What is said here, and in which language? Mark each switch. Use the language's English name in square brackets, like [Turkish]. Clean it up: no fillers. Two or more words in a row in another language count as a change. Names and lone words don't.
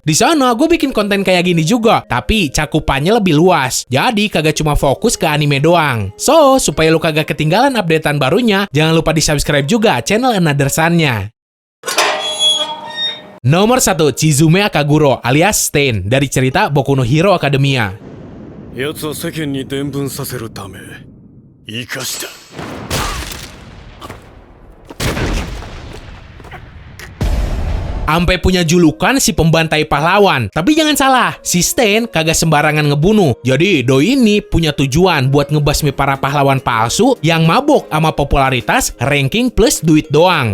[Indonesian] Di sana gue bikin konten kayak gini juga, tapi cakupannya lebih luas. Jadi kagak cuma fokus ke anime doang. So, supaya lu kagak ketinggalan updatean barunya, jangan lupa di-subscribe juga channel Another Sun-nya. Nomor 1, Chizume Akaguro alias Stain dari cerita Boku no Hero Academia. [Japanese] 奴は世間に伝聞させるため生かした。 [Indonesian] Ampe punya julukan si pembantai pahlawan. Tapi jangan salah, si Stain kagak sembarangan ngebunuh. Jadi doi ini punya tujuan buat ngebasmi para pahlawan palsu yang mabok sama popularitas, ranking plus duit doang.